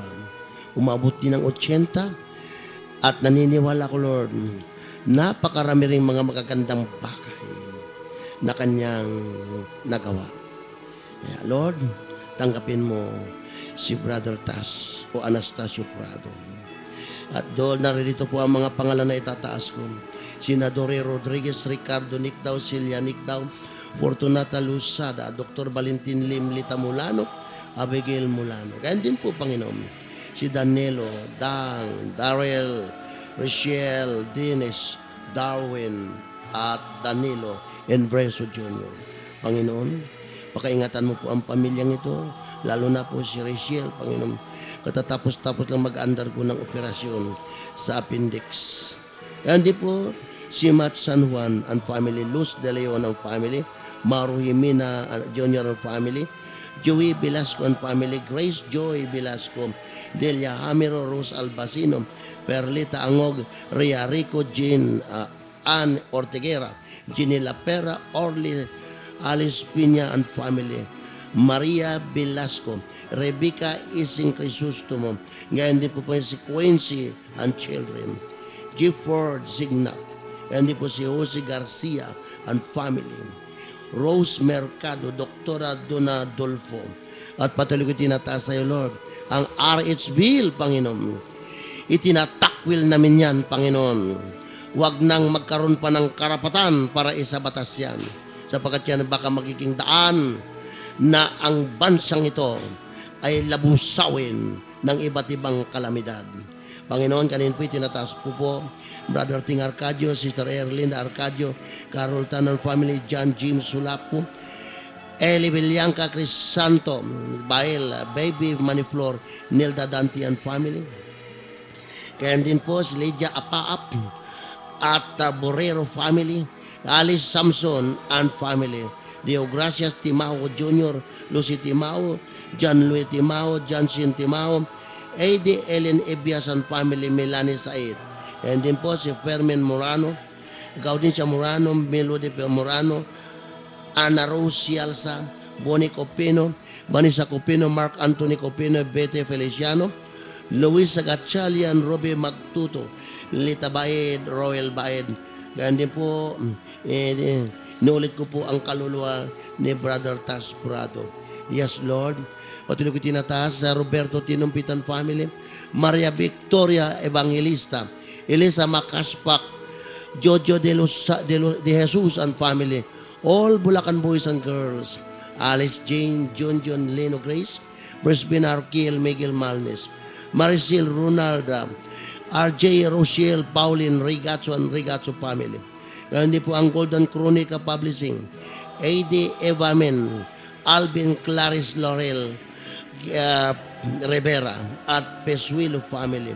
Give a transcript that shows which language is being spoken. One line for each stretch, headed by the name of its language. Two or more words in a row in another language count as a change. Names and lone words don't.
Filipino: Umabot din ng 80 at naniniwala ko, Lord, napakarami ring mga magagandang bagay na kanyang nagawa. Kaya, Lord, tangkapin mo si Brother Tas o Anastasio Prado. At doon, naririto po ang mga pangalan na itataas ko. Senadore Rodriguez, Ricardo Nicdao, Celia Nicdao, Fortunata Lusada, Dr. Valentin Lim Lita Mulano, Abigail Mulano. Ganyan din po, Panginoon, si Danilo, Dang, Darrell, Rochelle, Dennis, Darwin, at Danilo, Envreso Jr. Panginoon, pakaingatan mo po ang pamilyang ito, lalo na po si Rochelle, Panginoon, katatapos-tapos lang mag-undergo ng operasyon sa appendix. Yan din po, si Matt San Juan
English: and family,
Filipino: Luz De Leon
English: and family,
Filipino: Maru Jimena Jr.
English: and family,
Filipino: Joey Velasco
English: and family,
Filipino: Grace Joy Velasco, Delia Hamiro, Rose Albacino, Perlita Angog, Ria Rico, Jean Ann Ortiguera, Ginela Pera, Orly, Alice Piña
English: and family,
Filipino: Maria Velasco, Rebecca Ising Crisostomo, ngayon din po si Quincy
English: and children,
Filipino: Gifford Signat, ngayon din po si Jose Garcia
English: and family,
Filipino: Rose Mercado, Doktora Donadolfo, at patuloy ko tinataas sa iyo, Lord, ang RH Bill, Panginoon. Itinatakwil namin yan, Panginoon. Huwag nang magkaroon pa ng karapatan para isabatas yan, sapagkat yan baka magiging daan na ang bansang ito ay labusawin ng iba't ibang kalamidad. Panginoon, kanin po itinataas po Brother Ting Arcadio, Sister Erlinda Arcadio, Carol Tanon family, John James Sulapo, Eli Villanca Crisanto, Bael, Baby Maniflor, Nilda Dante
English: and family.
Filipino: Kaya din po si Lydia Apaap at Borrero family, Alice Samson
English: and family,
Filipino: Dio Gracias Timao Jr., Lucy Timao, John Louis Timao, Johnson Timao, A.D. Ellen Ebias
English: and family,
Filipino: Melanie Said. And din po si Fermin Morano, ikaw din siya Morano, Melody Morano, Ana Rose Cialsa, Bonnie Copino, Vanessa Copino, Mark Anthony Copino, Bete Feliciano, Luis Gatchalian, Robbie Magtuto, Lita Baed, Royal Baed. Ganyan din po, inulit ko po ang kaluluwa ni Brother Tas Prado.
English: Yes, Lord.
Filipino: Patuloy ko tinataas sa Roberto Tinumpitan family, Maria Victoria Evangelista, Elisa Macaspak, Jojo de Jesus
English: and family, all Bulacan boys and girls,
Filipino: Alice Jane, John Leno Grace, Brisbane Arkiel, Miguel Malnes, Maricel Ronalda, RJ Rochelle, Pauline Rigacho and Rigacho family. Ganyan din po ang Golden Chronica Publishing, A.D. Evamen, Alvin Clarice Laurel, Rivera at Pesuilo family.